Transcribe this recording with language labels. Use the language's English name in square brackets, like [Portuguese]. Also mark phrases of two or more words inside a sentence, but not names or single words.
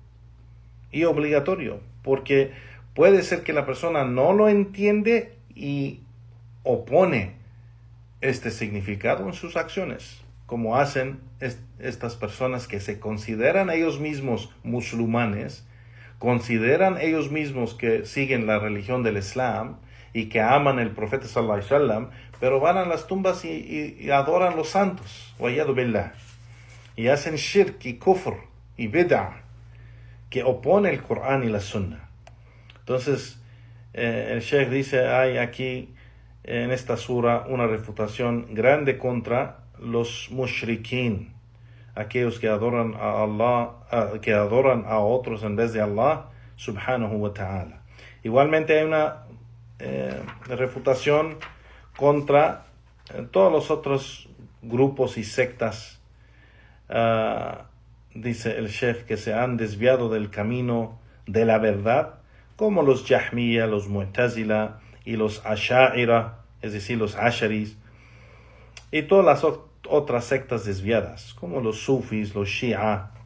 [Spanish] Porque puede ser que la persona no lo entiende y opone este significado en sus acciones, como hacen estas personas que se consideran ellos mismos musulmanes, consideran ellos mismos que siguen la religión del Islam y que aman el profeta [Arabic] صلى الله عليه وسلم, [Spanish] pero van a las tumbas y adoran los santos, [Arabic] والعياذ بالله, [Spanish] y hacen shirk y kufr y bid'ah, que opone el Corán y la Sunna. Entonces, el Sheikh dice, hay aquí en esta sura una refutación grande contra los mushrikeen, aquellos que adoran a Allah, que adoran a otros en vez de Allah [Arabic] سبحانه وتعالى. [Spanish] Igualmente hay una refutación contra todos los otros grupos y sectas, dice el Sheikh, que se han desviado del camino de la verdad, como los Jahmiya, los Mu'tazila y los Asha'ira, es decir, los Asharis, y todas las otras sectas desviadas, como los Sufis, los Shia,